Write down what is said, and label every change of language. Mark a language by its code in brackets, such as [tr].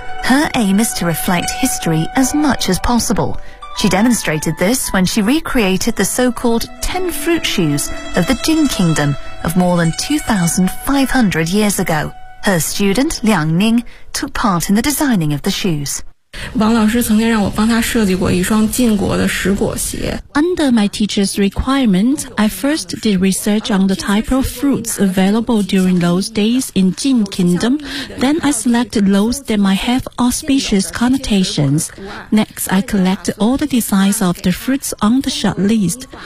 [en] Her aim is to reflect history as much as possible. She demonstrated this when she recreated the so-called Ten Fruit Shoes of the Jin Kingdom,of more than 2,500 years ago. Her student, Liang Ning, took part in the designing of the shoes. [zh] 王老师曾经让我帮他设计过一双晋国的石果鞋。 [en] Under my teacher's requirement, I first did research on the type of fruits available during those days in Jin Kingdom. Then I selected those that might have auspicious connotations. Next, I collected all the designs of the fruits on the short list.